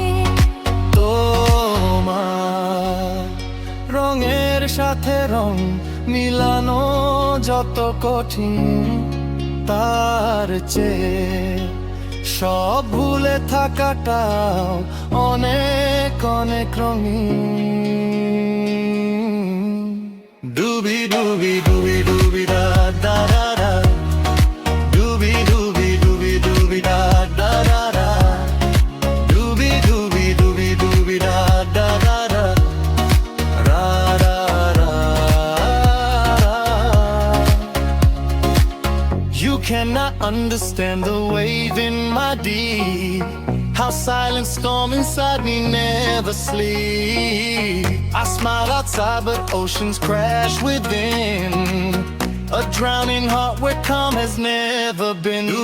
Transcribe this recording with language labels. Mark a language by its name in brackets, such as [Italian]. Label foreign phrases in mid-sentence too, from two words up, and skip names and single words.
[Bangla] তোমার রঙের সাথে রং মিলানো যত কঠিন, তার চেয়ে সব ভুলে থাকাটাও অনেক অনেক রঙিন। ডুবি ডুবি ডুবি ডুবি ডা ডা ডা ডা, ডুবি ডুবি ডুবি ডুবি ডা ডা ডা ডা, ডুবি ডুবি ডুবি ডুবি ডা ডা ডা ডা, রা রা রা রা। [English] You cannot understand the wave in my deep, how silent storm inside me never sleep. I smile outside but oceans crash within, a drowning heart where calm has never been.